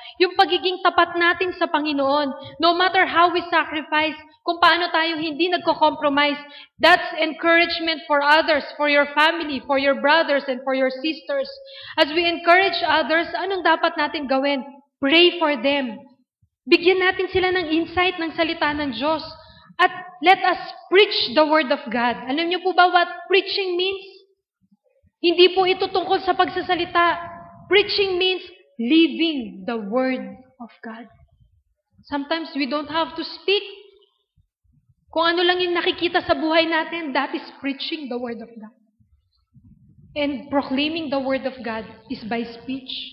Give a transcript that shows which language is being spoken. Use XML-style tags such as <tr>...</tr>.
<tl>Yung pagiging tapat natin sa Panginoon,</tl> <en>no matter how we sacrifice,</en> <tl>kung paano tayo hindi nagko-compromise,</tl> <en>that's encouragement for others, for your family, for your brothers, and for your sisters. As we encourage others,</en> <tl>anong dapat natin gawin?</tl> <en>Pray for them.</en> <tl>Bigyan natin sila ng insight ng salita ng Diyos.</tl> <en>At let us preach the Word of God.</en> <tl>Alam niyo po ba</tl> <en>what preaching means?</en> <tl>Hindi po ito tungkol sa pagsasalita.</tl> <en>Preaching means living the Word of God. Sometimes we don't have to speak.</en> <tl>Kung ano lang yung nakikita sa buhay natin,</tl> <en>that is preaching the Word of God. And proclaiming the Word of God is by speech.</en>